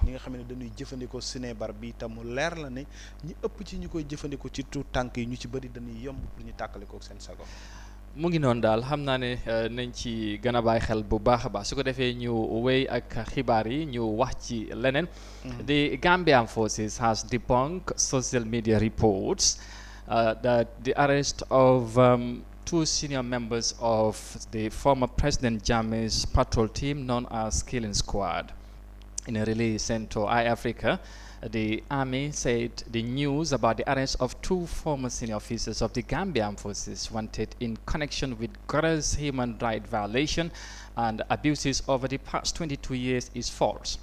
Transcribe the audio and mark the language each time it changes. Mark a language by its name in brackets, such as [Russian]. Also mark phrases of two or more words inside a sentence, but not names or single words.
[Wolof] ñi nga xam ne dañuy jëfandikoo sinébar bi te mu leer la ne ñi ëpp ci ñu koy jëfandikoo ci tuut tànk yi ñu ci bëri dañuy yomb pour ñu tàkkalikoo seen sago mu ngi noonu daal xam naa ne nañ ci gën a bàyyi xel bu baax a baax su ko defee ñu wéy ak xibaar yi ñu wax ci leneen. [English] The Gambian Forces has debunked social media reports that the arrest of two senior members of the former President Jammeh's patrol team known as Killing Squad. In a release sent to iAfrica, the army said the news about the arrest of two former senior officers of the Gambian Forces wanted in connection with gross human rights violation and abuses over the past 22 years is false.